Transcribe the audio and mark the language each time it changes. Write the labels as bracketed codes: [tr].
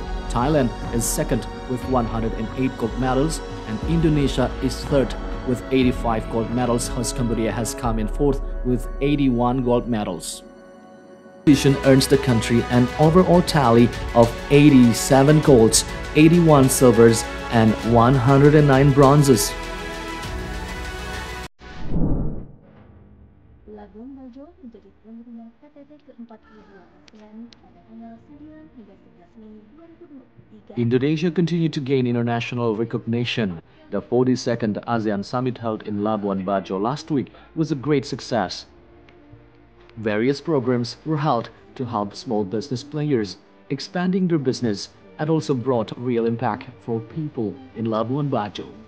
[en] Thailand is second with 108 gold medals, and Indonesia is third with 85 gold medals, while Cambodia has come in fourth with 81 gold medals. Competition earns the country an overall tally of 87 golds, 81 silvers, and 109 bronzes. [id] Labuan Bajo menjadi tuan rumah KTT ke-42 ASEAN pada tanggal 9 hingga 11 Mei 2023. [en] Indonesia continued to gain international recognition. The 42nd ASEAN Summit held in Labuan Bajo last week was a great success. Various programs were held to help small business players expanding their business and also brought real impact for people in Labuan Bajo.